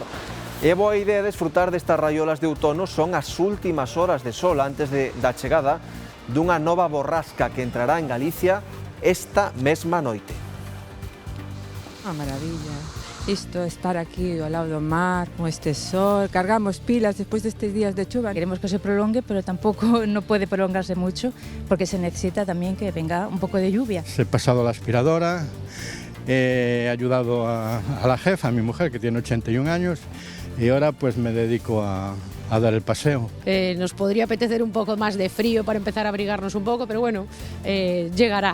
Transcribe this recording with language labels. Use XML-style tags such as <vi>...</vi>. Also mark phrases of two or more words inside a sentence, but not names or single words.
<gl>E boa idea desfrutar destas raiolas de outono son as últimas horas de sol antes da chegada dunha nova borrasca que entrará en Galicia esta mesma noite. A maravilla. Isto, estar aquí ao lado do mar, con este sol, cargamos pilas despois destes días de chuva.</gl> <es>Queremos que se prolongue, pero tampouco no puede prolongarse mucho, porque se necesita también que venga un poco de lluvia. He pasado la aspiradora, he ayudado a la jefa, a mi mujer, que tiene 81 años, y ahora pues me dedico a dar el paseo. Nos podría apetecer un poco más de frío para empezar a abrigarnos un poco, pero bueno, llegará.</es>